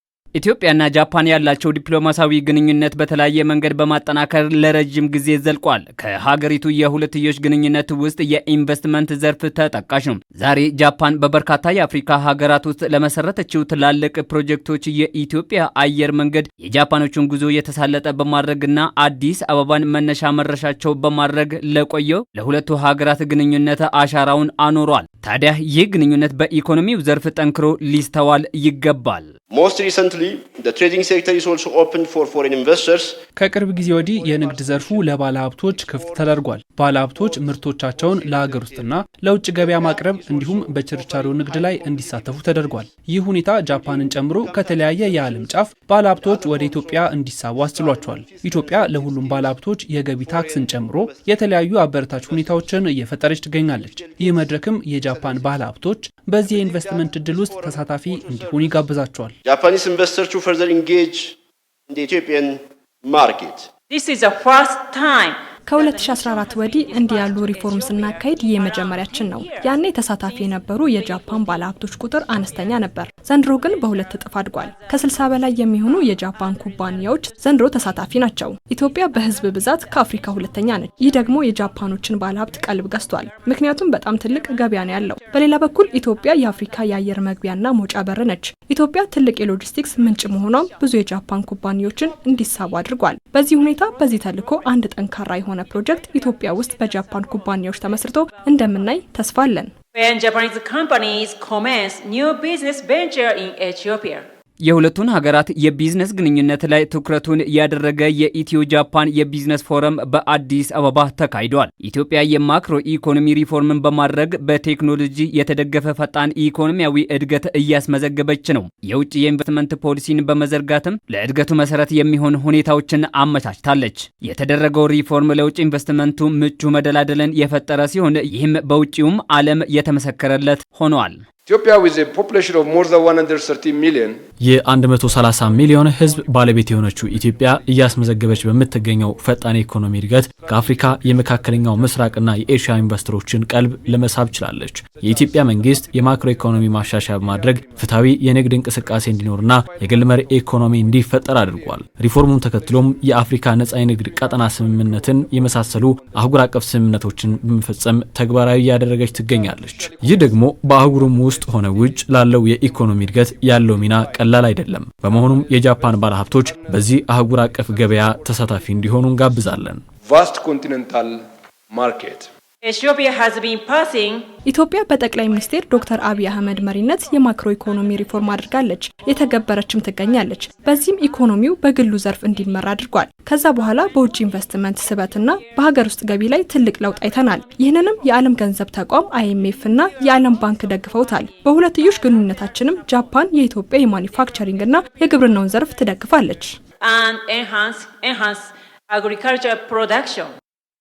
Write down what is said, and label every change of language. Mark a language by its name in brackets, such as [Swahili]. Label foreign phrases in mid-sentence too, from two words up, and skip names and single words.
[Amharic] ኢትዮጵያና ጃፓን ያላቸው ዲፕሎማሲያዊ ግንኙነት በተለያየ መንገድ በማጠናከር ለረጅም ጊዜ ዘልቋል። ከሀገሪቱ የሁለትዮሽ ግንኙነት ውስጥ የኢንቨስትመንት ዘርፍ ተጠቃሽ ነው። ዛሬ ጃፓን በበርካታ የአፍሪካ ሀገራት ውስጥ ለመሰረተችው ትላልቅ ፕሮጀክቶች የኢትዮጵያ አየር መንገድ የጃፓኖቹን ጉዞ የተሳለጠ በማድረግና አዲስ አበባን መነሻ መድረሻቸው በማድረግ ለቆየው ለሁለቱ ሀገራት ግንኙነት አሻራውን አኖሯል። ታዲያ ይህ ግንኙነት በኢኮኖሚው ዘርፍ ጠንክሮ ሊስተዋል ይገባል። [English] Most recently, the trading sector is also open for foreign investors. [Amharic] ከቅርብ ጊዜ ወዲህ የንግድ ዘርፉ ለባለ ሀብቶች ክፍት ተደርጓል። ባለ ሀብቶች ምርቶቻቸውን ለሀገር ውስጥና ለውጭ ገበያ ማቅረብ እንዲሁም በችርቻሮ ንግድ ላይ እንዲሳተፉ ተደርጓል። ይህ ሁኔታ ጃፓንን ጨምሮ ከተለያየ የዓለም ጫፍ ባለ ሀብቶች ወደ ኢትዮጵያ እንዲሳቡ አስችሏቸዋል። ኢትዮጵያ ለሁሉም ባለ ሀብቶች የገቢ ታክስን ጨምሮ የተለያዩ አበረታች ሁኔታዎችን እየፈጠረች ትገኛለች። ይህ መድረክም የጃፓን ባለ ሀብቶች በዚህ የኢንቨስትመንት እድል ውስጥ ተሳታፊ እንዲሆኑ ይጋብዛቸዋል። [English] Japanese investors to further engage in the Ethiopian market. This is the first time [Amharic] ከ2014 ወዲህ እንዲህ ያሉ ሪፎርም ስናካሄድ የመጀመሪያችን ነው። ያኔ ተሳታፊ የነበሩ የጃፓን ባለሀብቶች ቁጥር አነስተኛ ነበር። ዘንድሮ ግን በሁለት እጥፍ አድጓል። ከ60 በላይ የሚሆኑ የጃፓን ኩባንያዎች ዘንድሮ ተሳታፊ ናቸው። ኢትዮጵያ በህዝብ ብዛት ከአፍሪካ ሁለተኛ ነች። ይህ ደግሞ የጃፓኖችን ባለሀብት ቀልብ ገዝቷል። ምክንያቱም በጣም ትልቅ ገበያ ነው ያለው። በሌላ በኩል ኢትዮጵያ የአፍሪካ የአየር መግቢያና መውጫ በር ነች። ኢትዮጵያ ትልቅ የሎጂስቲክስ ምንጭ መሆኗም ብዙ የጃፓን ኩባንያዎችን እንዲሳቡ አድርጓል። በዚህ ሁኔታ በዚህ ተልዕኮ አንድ ጠንካራ የሆነ ፕሮጀክት ኢትዮጵያ ውስጥ በጃፓን ኩባንያዎች ተመስርቶ እንደምናይ ተስፋ አለን። [English] when Japanese companies commence new business venture in Ethiopia. [Amharic] የሁለቱን ሀገራት የቢዝነስ ግንኙነት ላይ ትኩረቱን ያደረገ የኢትዮ ጃፓን የቢዝነስ ፎረም በአዲስ አበባ ተካሂዷል። ኢትዮጵያ የማክሮ ኢኮኖሚ ሪፎርምን በማድረግ በቴክኖሎጂ የተደገፈ ፈጣን ኢኮኖሚያዊ እድገት እያስመዘገበች ነው። የውጭ የኢንቨስትመንት ፖሊሲን በመዘርጋትም ለእድገቱ መሰረት የሚሆን ሁኔታዎችን አመቻችታለች። የተደረገው ሪፎርም ለውጭ ኢንቨስትመንቱ ምቹ መደላደልን የፈጠረ ሲሆን ይህም በውጭውም ዓለም የተመሰከረለት ሆኗል። [English] Ethiopia with a population of more than 130 million [Amharic] የ130 ሚሊዮን ህዝብ ባለቤት የሆነችው ኢትዮጵያ እያስመዘገበች በምትገኘው ፈጣን ኢኮኖሚ እድገት ከአፍሪካ የመካከለኛው ምስራቅና የኤሽያ ኢንቨስተሮችን ቀልብ ለመሳብ ችላለች። የኢትዮጵያ መንግስት የማክሮ ኢኮኖሚ ማሻሻያ በማድረግ ፍትሃዊ የንግድ እንቅስቃሴ እንዲኖርና የግል መር ኢኮኖሚ እንዲፈጠር አድርጓል። ሪፎርሙን ተከትሎም የአፍሪካ ነጻ የንግድ ቀጠና ስምምነትን የመሳሰሉ አህጉር አቀፍ ስምምነቶችን በመፈጸም ተግባራዊ ያደረገች ትገኛለች። ይህ ደግሞ በአህጉሩም ውስጥ ሆነ ውጭ ላለው የኢኮኖሚ እድገት ያለው ሚና ቀላል አይደለም። በመሆኑም የጃፓን ባለሀብቶች በዚህ አህጉር አቀፍ ገበያ ተሳታፊ እንዲሆኑ እንጋብዛለን። [English] vast continental market. Ethiopia has been passing [Amharic] ኢትዮጵያ በጠቅላይ ሚኒስትር ዶክተር አብይ አህመድ መሪነት የማክሮ ኢኮኖሚ ሪፎርም አድርጋለች፣ የተገበረችም ትገኛለች። በዚህም ኢኮኖሚው በግሉ ዘርፍ እንዲመራ አድርጓል። ከዛ በኋላ በውጭ ኢንቨስትመንት ስበትና በሀገር ውስጥ ገቢ ላይ ትልቅ ለውጥ አይተናል። ይህንንም የዓለም ገንዘብ ተቋም IMF እና የዓለም ባንክ ደግፈውታል። በሁለትዮሽ ግንኙነታችንም ጃፓን የኢትዮጵያ የማኒፋክቸሪንግ እና የግብርናውን ዘርፍ ትደግፋለች። [English] and enhance agriculture production.